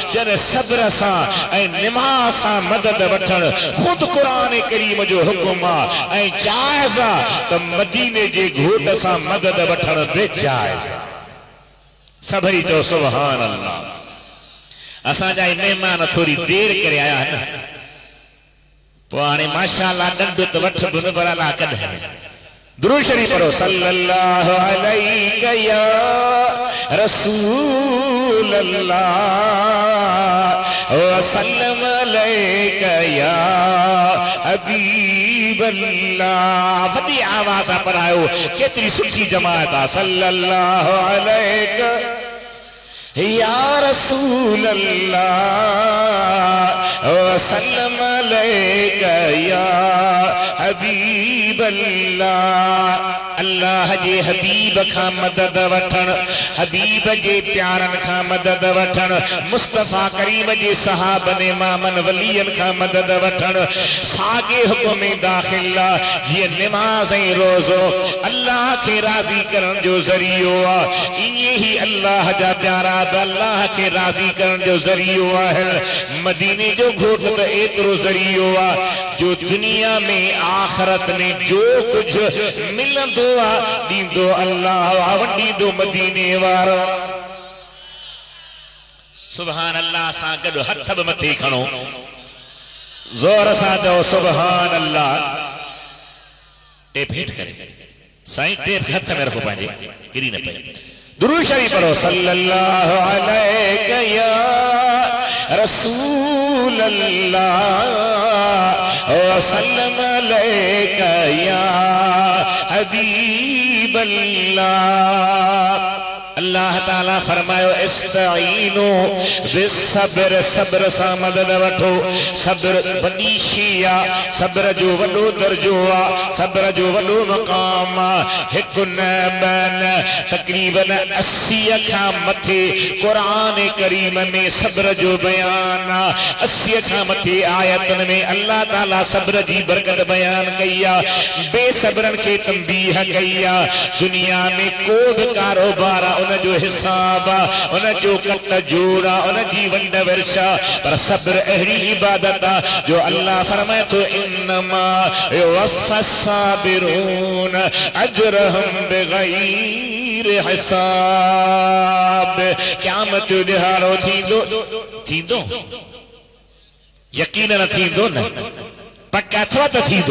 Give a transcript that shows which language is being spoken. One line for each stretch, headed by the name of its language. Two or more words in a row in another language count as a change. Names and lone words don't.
Sindhi: जॾहिं सब्र सां ऐं निमाज़ सां मदद वठण ख़ुदि क़ुरान करीम जो हुकुम आहे ऐं जाइज़ त मदीने जे घोट सां मदद वठण बेजाइज़। सभई चओ
Arabic: سبحان الله.
Sindhi: असांजा महिमान थोरी देर करे आया न पोइ हाणे माशाअल्लाह ॾंढ त वठ बि न पर अलाह कॾहिं दुरूद शरीफ पढ़ो।
Arabic: صلى الله عليك يا رسول الله وسلم عليك يا حبيب الله.
Sindhi: वॾी आवाज़ सां पढ़ायो, केतिरी सुठी जमात आहे।
Arabic: صلى الله عليك يا رسول الله وسلم عليك يا حبيب الله.
Sindhi: अल्लाह जे हबीब खां मदद वठण, हबीब जे प्यारन खां मदद वठण, मुस्तफ़ा करीम जे सहाबन इमामन वलियन खां मदद वठण, सागे हुक्म में दाखिल जीअं निमाज़ ऐं रोज़ो अल्लाह खे राज़ी करण जो ज़रियो आहे। इएं ही अल्लाह जा प्यारा अल्लाह खे राज़ी करण जो ज़रियो आहे। मदीने जो घोट त एतिरो ज़रियो आहे जो दुनिया में आखिरत में जो कुछ मिलंदो दींदो अल्लाह वंडींदो मदीने वारो।
Arabic: سبحان الله
Sindhi: सां गॾु हथ बि मथे खणो, ज़ोर सां चओ
Arabic: سبحان الله.
Sindhi: टेप हेठि करे साईं, टेप हथ में रखो पंहिंजे, किरी न पए। दुरूद शरीफ पढ़ो।
Arabic: صلى الله عليك يا رسول الله وسلم عليك يا حبيب الله.
Sindhi: अल्लाह ताला फरमायो
Arabic: استعينوا بالصبر,
Sindhi: सब्र सां मदद वठो। सब्र वॾी शइ आहे, सब्र जो वॾो दर्जो आहे, सब्र जो वॾो मक़ाम आहे। हिकु न ॿ न तक़रीबन 80 खां मथे क़ुरान करीम में सब्र जो बयान आहे। 80 खां मथे आयतन में अल्लाह ताला सब्र जी बरकत बयान कई आहे, बेसब्रन खे तंबीह कई आहे। दुनिया में को बि कारोबार आहे उन जो हिसाब आहे, उन जो कट जोड़ा, उन जी वंड वर्षा, पर सब्र अहिड़ी इबादत आहे जो अल्लाह फरमाए थो
Arabic: إنما يوفى الصابرون أجرهم بغير حساب.
Sindhi: क़यामत जो ॾिहाड़ो थींदो यकीन न थींदो न, पक्का अथवा त थींदो।